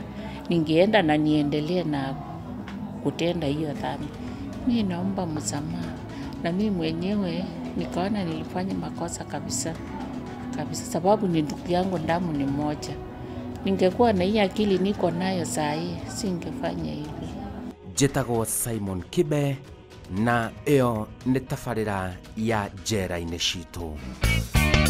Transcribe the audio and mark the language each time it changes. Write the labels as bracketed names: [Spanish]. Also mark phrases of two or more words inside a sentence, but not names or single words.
[Swahili] Ningeenda na niendelee na kutenda hiyo dhambi. Mimi naomba msamaha. Na mimi mwenyewe nikaona nilifanya makosa kabisa. Kabisa sababu ni ndugu yangu, damu ni moja. Ningekuwa na hii akili niko nayo saa hii, singefanya hivi. [Kikuyu] Njĩtagwo Simon Kibe na ĩyo nĩ tabarĩra ya Njera-ini citũ.